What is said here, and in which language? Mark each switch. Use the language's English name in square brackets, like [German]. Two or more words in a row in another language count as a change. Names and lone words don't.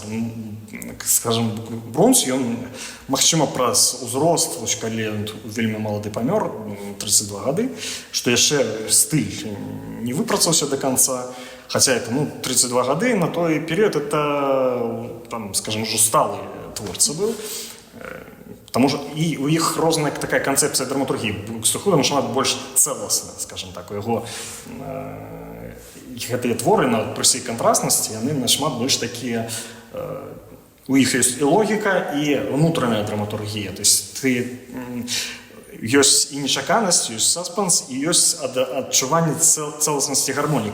[Belarusian] Скажам, Брунс, ён, магчыма, праз узрост, калі ён вельмі малады памёр, 32 гады, што яшчэ стыль не выпрацаўся [Russian] до конца. [Belarusian] Хаця это, 32 гады, на той перыяд это, там, скажем, ўжо сталы творца быў. [Russian] Потому что [Belarusian] и у іх розная такая канцэпцыя драматургіі. Букстухуда шмат больш цэласна, [Russian] скажем так, [Belarusian] у яго гэтыя творы пры сваёй кантрастнасці, яны нашмат больш такія, у іх ёсць і логіка, і ўнутраная драматургія. [Russian] То есть [Belarusian] ёсць і нечаканасць, ёсць саспенс, і ёсць адчуванне цэласнасці гармоніі.